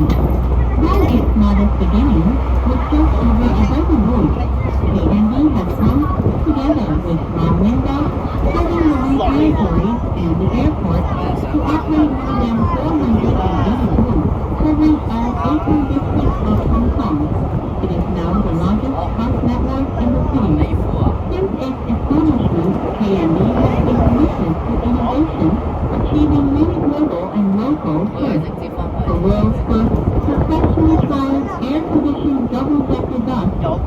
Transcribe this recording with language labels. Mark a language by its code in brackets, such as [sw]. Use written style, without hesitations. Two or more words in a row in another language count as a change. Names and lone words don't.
[en] While its modest beginning was just over a dozen routes, the ND has come together with Ron Linda, Southern New Territories and the airport to operate more than 480 routes, covering all 18 districts of Hong Kong. It is now the largest bus network in the city. Since its establishment, KME has been committed to innovation, achieving many global and local [yue] 我係 [en] firsts. [yue] 直接翻去。 [en] The world's first successfully flying air-conditioned double-decker bus